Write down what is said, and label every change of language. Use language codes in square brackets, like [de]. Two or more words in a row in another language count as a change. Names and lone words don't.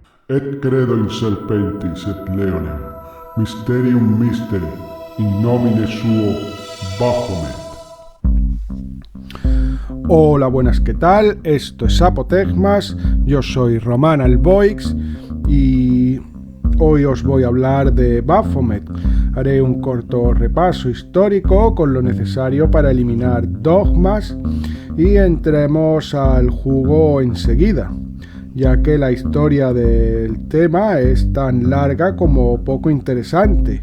[la] Et credo in serpentis et leonem, mysterium mysteri, in nomine suo Baphomet. [es] Hola, buenas, ¿qué tal? Esto es Apotegmas, yo soy Román Alboix y hoy os voy a hablar de Baphomet. Haré un corto repaso histórico con lo necesario para eliminar dogmas y entremos al jugo enseguida, ya que la historia del tema es tan larga como poco interesante.